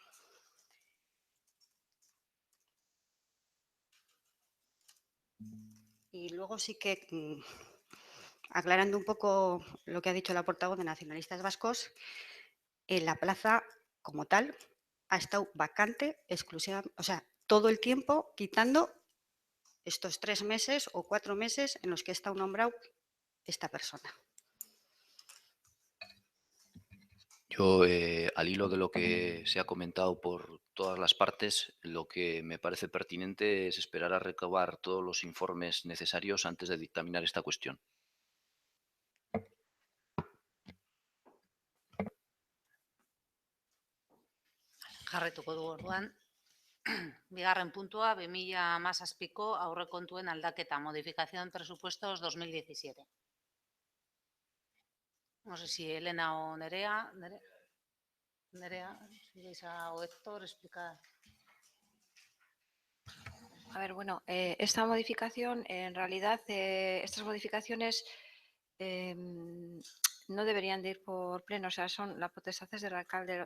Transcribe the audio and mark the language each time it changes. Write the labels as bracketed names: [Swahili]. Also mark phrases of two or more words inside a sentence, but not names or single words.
[Spanish] Y luego sí que, aclarando un poco lo que ha dicho la portavoz de Nacionalistas Vascos, en la plaza como tal ha estado vacante exclusivamente, o sea, todo el tiempo quitando estos 3 meses o 4 meses en los que ha estado nombrado esta persona. Yo, al hilo de lo que se ha comentado por todas las partes, lo que me parece pertinente es esperar a recabar todos los informes necesarios antes de dictaminar esta cuestión. [Basque] Jarraituko du orduan. Bigarren puntua, 2017ko aurrekontuen aldaketa, [Spanish] modificación presupuestos 2017. No sé si Elena o Nerea. Nerea, si vais o Héctor, explicar. A ver, bueno, esta modificación, en realidad, estas modificaciones no deberían de ir por pleno, o sea, son las potestades del alcalde.